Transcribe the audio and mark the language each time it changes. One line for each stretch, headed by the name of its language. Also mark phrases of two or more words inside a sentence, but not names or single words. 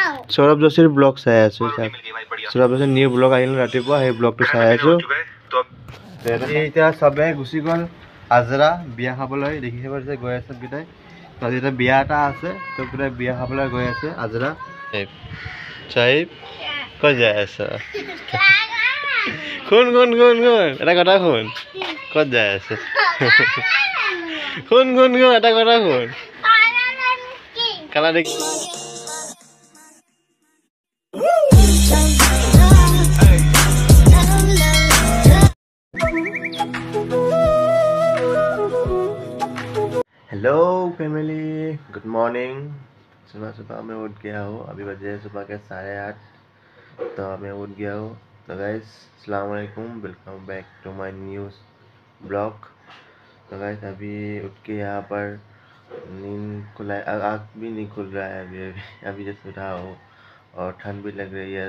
Assamese: সৌৰভ যোশীৰ ব্লগ চাই আছো সৌৰভ যোশীৰ নিউ ব্লগ আহিল ৰাতিপুৱা সেই ব্লগটো চাই আছো এতিয়া সবে গুচি গ'ল আজৰা বিয়া খাবলৈ দেখিছে পাৰিছে গৈ আছে বিদায় আজি এটা বিয়া এটা আছে তো পুৰা বিয়া খাবলৈ গৈ আছে আজৰা চাহিব ক'ত যাই আছে শুন শুন শুন শুন এটা কথা শুন ক'ত যাই আছে শুন শুন শুন এটা কথা শুন কালা দেখি
English: hello family good morning
Assamese: सुबह
Hindi: सुबह मैं उठ गया हूँ अभी बजे सुबह के 8:30 तो मैं उठ गया हूँ तो गाइस
Arabic: السلام عليكم
English: welcome back to my new blog
Hindi: तो गाइस अभी उठ के यहाँ पर नींद खुला आँख भी नहीं खुल रहा है अभी जस्ट उठा हूँ और ठंड भी लग रही है